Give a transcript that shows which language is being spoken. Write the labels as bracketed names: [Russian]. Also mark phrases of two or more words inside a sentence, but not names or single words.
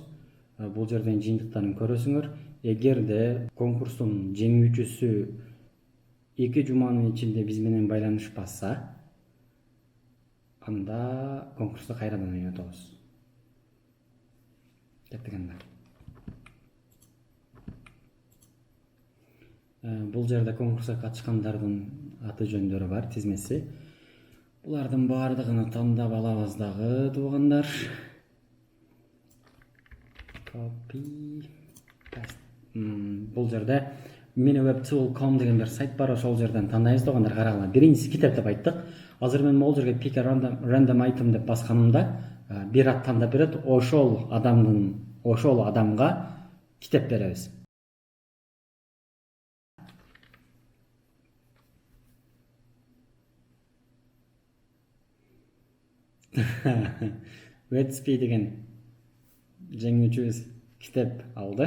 [Kyrgyz] Бул жерден жыйынтыктарын көрөсүңөр. Эгерде конкурстун жеңүүчүсү 2 жуманын ичинде биз менен байланышпаса, анда конкурсту кайрадан ойнотобуз. Кеттик. Бул жерде конкурска катышкандардын аты жөндөрү бар, тизмеси. Булардын баардыгын тандап алабыз дагы, туугандар. [English] Copy paste. [Kyrgyz] Бул жерде minwebtool.com деген бир сайт бар, ошол жерден тандайбыз туугандар, карагыла. Биринчиси китеп деп айттык. Азыр мен могул жерге [English] pick a random item [Kyrgyz] деп басканымда бир ат тандап берет, ошол адамга китеп беребиз. Wetsby деген жеңүүчүбүз китеп алды.